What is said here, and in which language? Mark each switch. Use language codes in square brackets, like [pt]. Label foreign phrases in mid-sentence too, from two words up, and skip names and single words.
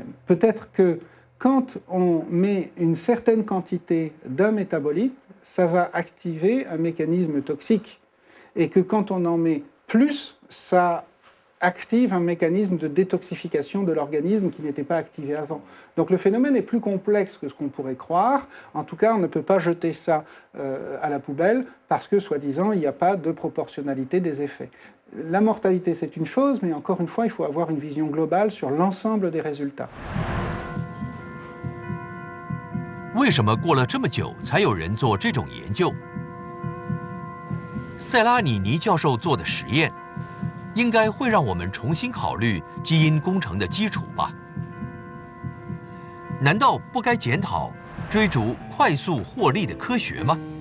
[fr] Peut-être que quand on met une certaine quantité d'un métabolite, ça va activer un mécanisme toxique, et que quand on en met plus, ça active un mécanisme de détoxification de l'organisme qui n'était pas activé avant. Donc le phénomène est plus complexe que ce qu'on pourrait croire. En tout cas, on ne peut pas jeter ça à la poubelle parce que, soi-disant, il n'y a pas de proportionnalité des effets. La mortalité, c'est une chose, mais encore une fois, il faut avoir une vision globale sur l'ensemble des résultats. [zh] 为什么过了这么久才有人做这种研究？塞拉尼尼教授做的实验，应该会让我们重新考虑基因工程的基础吧？难道不该检讨追逐快速获利的科学吗？